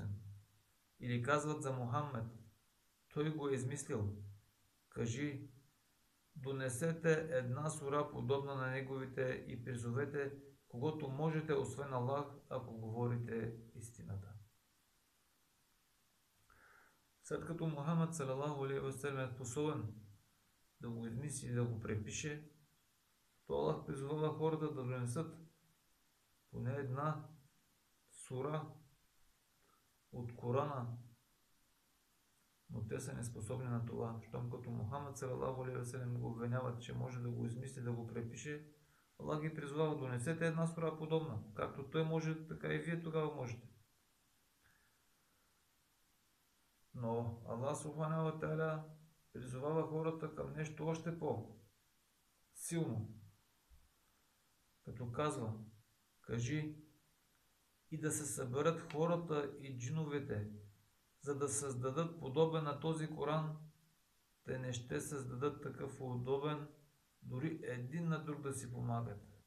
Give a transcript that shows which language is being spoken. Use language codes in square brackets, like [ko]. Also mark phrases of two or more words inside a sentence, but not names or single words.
[bg] Или казват за Мухаммед: той го е измислил. Кажи: донесете една сура, подобна на неговите, и призовете когото можете, освен Аллах, ако говорите истината. След като Мухаммад [ar] صلى الله عليه وسلم [bg] е способен да го измисли и да го препише, то Аллах призовава хората да донесат поне една сура от Корана, но те са неспособни на това. Щом като Мухаммад [ar] صلى الله عليه وسلم [bg] го обвиняват, че може да го измисли, да го препише, Аллах ги призовава: донесете една сура подобна. Както той може, така и вие тогава можете. Но Аллах [ar] سبحانه وتعالى [bg] призовава хората към нещо още по-силно, като казва: кажи: и да се съберат хората и джиновете, за да създадат подобен на този Коран, те не ще създадат такъв удобен, дори един на друг да си помагат.